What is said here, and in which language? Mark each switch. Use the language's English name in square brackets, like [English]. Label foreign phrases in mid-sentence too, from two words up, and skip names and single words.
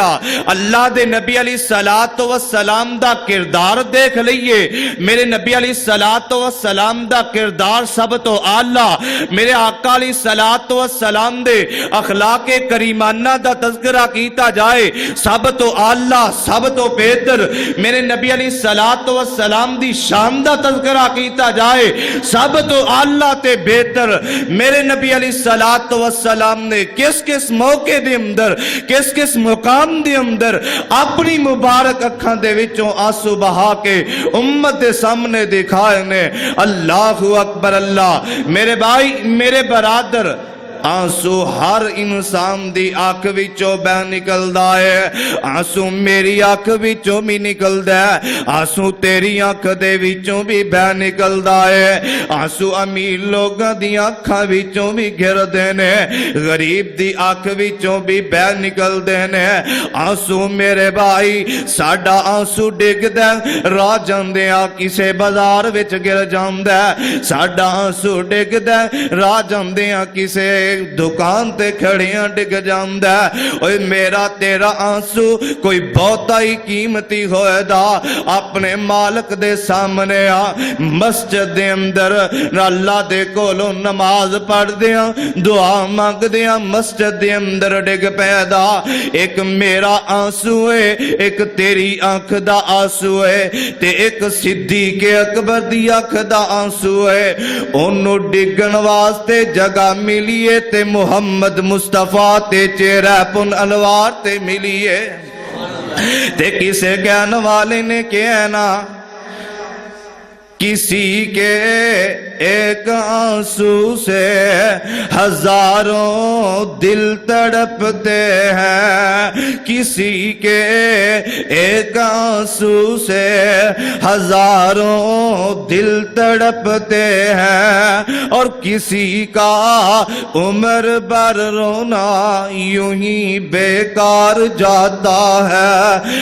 [Punjabi] اللہ دے نبی [Arabic] علیہ السلام [Punjabi] دا کردار دیکھ لئیے، میرے نبی [Arabic] علیہ السلام [Punjabi] دا کردار سب تو اعلیٰ، میرے آقا [Arabic] علیہ السلام [Punjabi] دے اخلاق کریمانہ دا تذکرہ کیتا جائے سب تو اعلیٰ سب تو بہتر، میرے نبی علیہ السلام دی شان دا تذکرہ کیتا جائے سب تو اعلیٰ تے بہتر۔ میرے نبی [Arabic] علیہ السلام [Punjabi] نے کس موقع دے اندر کس مقام دے اندر اپنی مبارک اکھاں دے وچوں آنسو بہا کے امت دے سامنے دکھائے نے۔ [Arabic] اللہ اکبر اللہ۔ [Punjabi] میرے بھائی میرے برادر آنسو ہر انسان دی آنکھ وچوں بہ نکلدا ہے، آنسو میری آنکھ وچوں بھی نکلدا ہے، آنسو تیری آنکھ دے وچوں بھی بہ نکلدا ہے، آنسو امیر لوگاں دی آنکھاں وچوں بھی گردے نے، غریب دی آنکھ وچوں بھی بہ نکلدے نے۔ آنسو میرے بھائی ساڈا آنسو ڈگدا راہ جاندیاں کسے بازار وچ گر جاندا ہے، ساڈا آنسو ڈگدا راہ جاندیاں کسے دکان تے کھڑیاں ڈگ جاندا ہے۔ اوے میرا تیرا آنسو کوئی بہتا ہی قیمتی ہوئے دا اپنے مالک دے سامنے آ مسجد دے اندر اللہ دے کولو نماز پڑھ دیاں دعا مانگ دیاں مسجد دے اندر ڈگ پیدا۔ ایک میرا آنسو ہے ایک تیری آنکھ دا آنسو ہے تے ایک صدیق اکبر دی آنکھ دا آنسو ہے، انہوں ڈگن واسطے جگہ ملیے تے محمد مصطفیٰ تے چہرہ پن انوار تے ملیے تے کسے کہن والے نے کہنا [Urdu] کسی کے ایک آنسو سے ہزاروں دل تڑپتے ہیں، کسی کے ایک آنسو سے ہزاروں دل تڑپتے ہیں، اور کسی کا عمر بھر رونا یوں ہی بیکار جاتا ہے۔